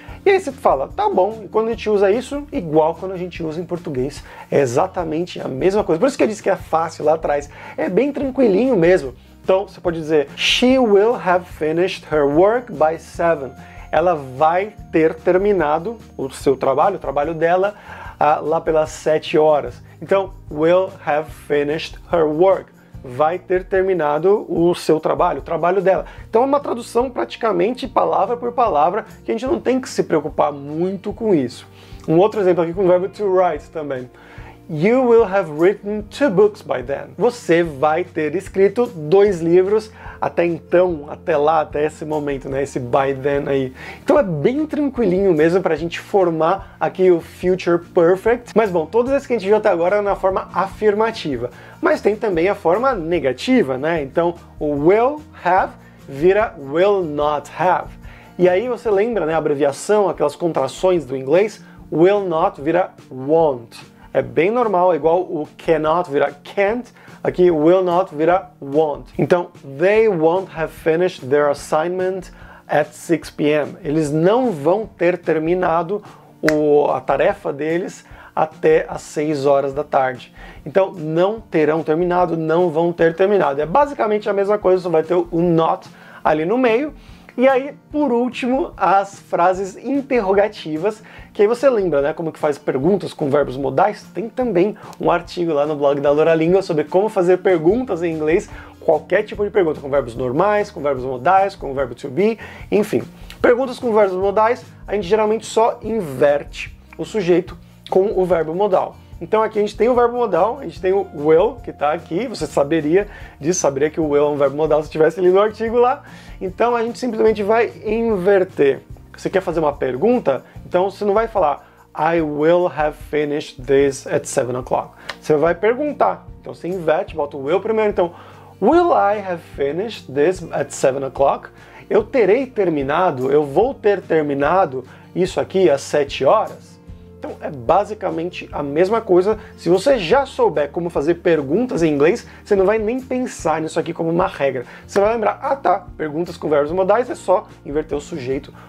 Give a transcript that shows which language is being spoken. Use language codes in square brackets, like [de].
[pt] E aí você fala, tá bom, e quando a gente usa isso, igual quando a gente usa em português, é exatamente a mesma coisa. Por isso que eu disse que é fácil lá atrás, é bem tranquilinho mesmo. Então você pode dizer, [en] she will have finished her work by 7. [pt] Ela vai ter terminado o seu trabalho, o trabalho dela, lá pelas 7 horas. [en] Então, will have finished her work. [pt] Vai ter terminado o seu trabalho, o trabalho dela. Então é uma tradução praticamente palavra por palavra, que a gente não tem que se preocupar muito com isso. Um outro exemplo aqui com o verbo to write também. [en] You will have written 2 books by then. [pt] Você vai ter escrito 2 livros até então, até lá, até esse momento, né? Esse by then aí. Então é bem tranquilinho mesmo pra gente formar aqui o Future Perfect. Mas bom, todos esses que a gente viu até agora na forma afirmativa. Mas tem também a forma negativa, né? Então o will have vira will not have. E aí você lembra, né? A abreviação, aquelas contrações do inglês, will not vira won't. É bem normal, é igual o cannot vira can't, aqui will not vira won't. [en] Então, they won't have finished their assignment at 6 p.m. [pt] Eles não vão ter terminado a tarefa deles até às 6 horas da tarde. Então, não terão terminado, não vão ter terminado. É basicamente a mesma coisa, só vai ter o not ali no meio. E aí, por último, as frases interrogativas, que aí você lembra, né, como que faz perguntas com verbos modais? Tem também um artigo lá no blog da Luralíngua sobre como fazer perguntas em inglês, qualquer tipo de pergunta, com verbos normais, com verbos modais, com o verbo to be, enfim. Perguntas com verbos modais, a gente geralmente só inverte o sujeito com o verbo modal. Então aqui a gente tem o verbo modal, a gente tem o will, que está aqui, você saberia disso, saberia que o will é um verbo modal se tivesse lido o artigo lá. Então a gente simplesmente vai inverter. Você quer fazer uma pergunta? Então você não vai falar [en] I will have finished this at 7 o'clock. [pt] Você vai perguntar. Então você inverte, bota o will primeiro. [en] Então, will I have finished this at 7 o'clock? [pt] Eu terei terminado, eu vou ter terminado isso aqui às 7 horas? Então é basicamente a mesma coisa. Se você já souber como fazer perguntas em inglês, você não vai nem pensar nisso aqui como uma regra. Você vai lembrar, ah tá, perguntas com verbos modais é só inverter o sujeito